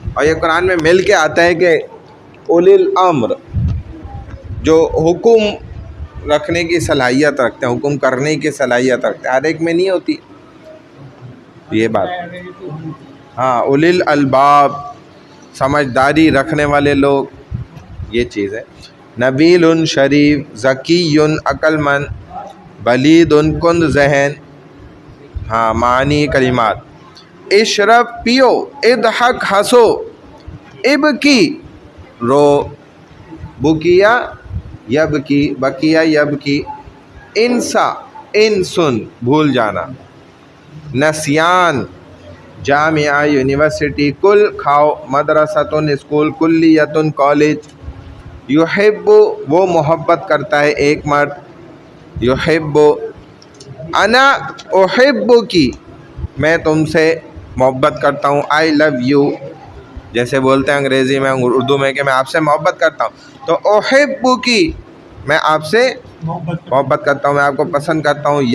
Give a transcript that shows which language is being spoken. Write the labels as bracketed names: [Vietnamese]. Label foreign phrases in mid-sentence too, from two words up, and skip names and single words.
[Urdu] اور یہ قرآن میں مل کے آتا ہے کہ [Arabic] اولی الامر [Urdu] جو حکم رکھنے کی صلاحیت رکھتے ہیں, حکم کرنے کی صلاحیت رکھتے ہیں. ہر ایک میں نہیں ہوتی یہ بات. ہاں [Arabic] اولی الالباب [Urdu] سمجھداری رکھنے والے لوگ, یہ چیز ہے. نبیل شریف, ذکی عقل مند, بلید کند ذہن. ہاں معنی کلمات. اشرب پیو, اضحک ہنسو, ابکی رو, [Arabic] بکیا یبکی بکیا یبکی, [Urdu] انسا انسن بھول جانا, نسیان جامعہ یونیورسٹی, کل کھاؤ, مدرستن اسکول, کلیتن کالج. یحب وہ محبت کرتا ہے ایک مرد, یحب. [Arabic] انا احب [Urdu] کی میں تم سے محبت کرتا ہوں, [English] I love you [Urdu] جیسے بولتے ہیں انگریزی میں اردو میں کہ میں آپ سے محبت کرتا ہوں, تو احب کی میں آپ سے محبت کرتا ہوں, میں آپ کو پسند کرتا ہوں.